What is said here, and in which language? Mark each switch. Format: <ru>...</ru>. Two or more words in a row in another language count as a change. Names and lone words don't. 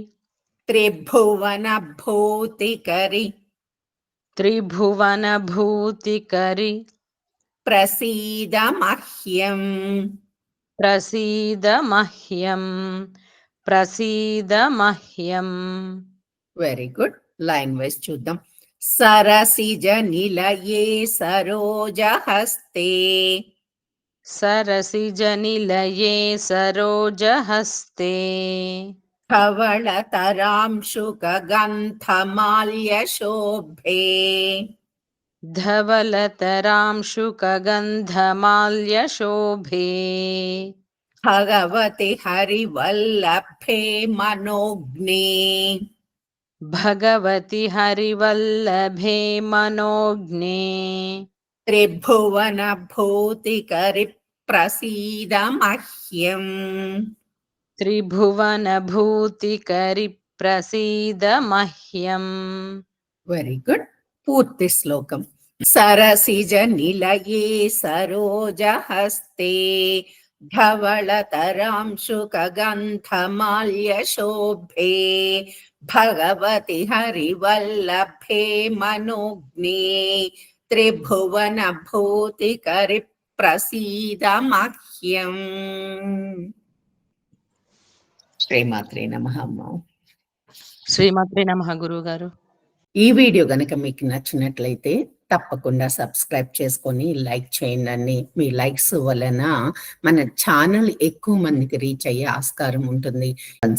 <sa>त्रिभुवन भूतिकरि त्रिभुवन भूतिकरि प्रसीद मह्यम् प्रसीद मह्यं प्रसीद मह्यम्</sa> <en>very good line wise</en> <te>చూద్దాం</te> <sa>సరసిజ నిలయే సరోజహస్తే सरसिजनिलये सरोजहस्ते धवलतरांशुकगन्धमाल्यशोभे धवलतरांशुकगन्धमाल्यशोभे भगवति हरिवल्लभे मनोज्ञे भगवति हरिवल्लभे मनोज्ञे त्रिभुवन भूतिकरि प्रसीद मह्यम् त्रिभुवनभूतिकरि प्रसीद मह्यम्</sa> <en>very good</en> <te>పూర్తి శ్లోకం</te> <sa>సరసిజ నిలయే సరోజహస్తే धवलतरांशुकगन्धमाल्यशोभे भगवति हरिवल्लभे मनोज्ञे त्रिभुवन भूतिकरि प्रसीद मह्यम् శ్రీమాత్రే నమః అమ్మ. శ్రీమాత్రే నమః</sa> <te>గురుగారు. ఈ వీడియో గనక మీకు నచ్చినట్లయితే తప్పకుండా సబ్స్క్రైబ్ చేసుకొని లైక్ చేయండి. మీ లైక్స్ వలన మన ఛానల్ ఎక్కువ మందికి రీచ్ అయ్యే ఆస్కారం ఉంటుంది.</te>